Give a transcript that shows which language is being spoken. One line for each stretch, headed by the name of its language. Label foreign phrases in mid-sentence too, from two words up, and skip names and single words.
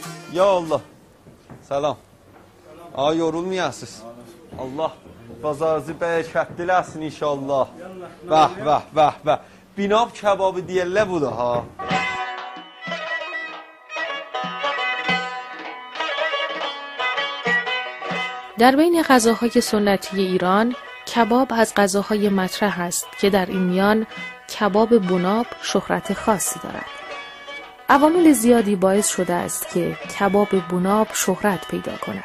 Azerbaijani: Ya Allah. Salam. Ay yorulmayasınız. Allah bazarınızı bərəkətliləsin inşallah. Bəh, bəh, bəh, bəh. Binab kebabı deyirlər bu da ha.
Persian: در بین غذاهای سنتی ایران کباب از غذاهای مطرح است که در این میان کباب بناب شهرت خاصی دارد. عوامل زیادی باعث شده است که کباب بناب شهرت پیدا کند.